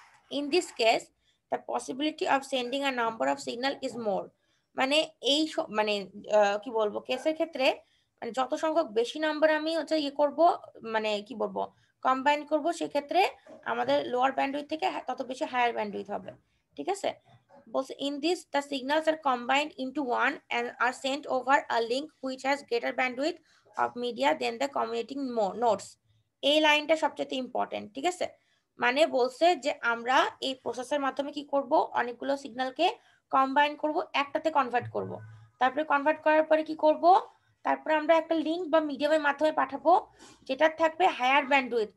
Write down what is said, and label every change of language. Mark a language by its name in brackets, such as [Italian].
[English] In this case the possibility of sending a number of signal is more. [Bangla] মানে এই মানে কি বলবো, কেসের ক্ষেত্রে মানে যত সংখ্যক বেশি নাম্বার আমি হচ্ছে ইয়ে করব, মানে কি বলবো, কম্বাইন করব, সেক্ষেত্রে আমাদের লোয়ার ব্যান্ডউইথ থেকে তত বেশি হায়ার ব্যান্ডউইথ হবে, ঠিক আছে। বলছে [English] In this the signals are combined into one and are sent over a link which has greater bandwidth of media than the communicating nodes। [Bangla] এই লাইনটা সবচেয়ে ইম্পর্টেন্ট, ঠিক আছে। মানে বলছে যে আমরা এই প্রসেসের মাধ্যমে কি করব, অনেকগুলো সিগন্যালকে কম্বাইন করব, একটাতে কনভার্ট করব। তারপরে কনভার্ট করার পরে কি করব, তারপরে আমরা একটা লিংক বা মিডিয়ামের মাধ্যমে পাঠাবো, যেটা থাকবে হায়ার ব্যান্ডউইথ।